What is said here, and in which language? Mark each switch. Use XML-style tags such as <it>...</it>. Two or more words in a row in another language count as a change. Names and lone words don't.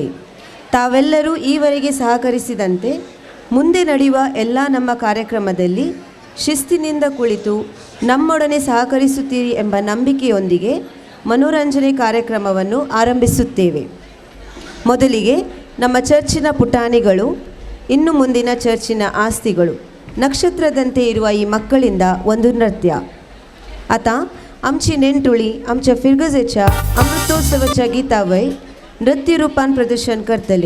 <kn>ತಾವೆಲ್ಲರೂ ಈವರೆಗೆ ಸಹಕರಿಸಿದಂತೆ ಮುಂದೆ ನಡೆಯುವ ಎಲ್ಲ ನಮ್ಮ ಕಾರ್ಯಕ್ರಮದಲ್ಲಿ ಶಿಸ್ತಿನಿಂದ ಕುಳಿತು ನಮ್ಮೊಡನೆ ಸಹಕರಿಸುತ್ತೀರಿ ಎಂಬ ನಂಬಿಕೆಯೊಂದಿಗೆ ಮನೋರಂಜನೆ ಕಾರ್ಯಕ್ರಮವನ್ನು ಆರಂಭಿಸುತ್ತೇವೆ. ಮೊದಲಿಗೆ ನಮ್ಮ ಚರ್ಚಿನ ಪುಟಾಣಿಗಳು, ಇನ್ನು ಮುಂದಿನ ಚರ್ಚಿನ ಆಸ್ತಿಗಳು, ನಕ್ಷತ್ರಾಂತೆ ಇರುವ ಈ मಕ್ಕಳಿಂದ ಒಂದು नृत्य.</kn> <kok>आता आमची नेंटुळी आमच्या फिरगजेच्या अमृतोत्सवाच्या गितावय नृत्य रूपान प्रदर्शन करतले.</kok>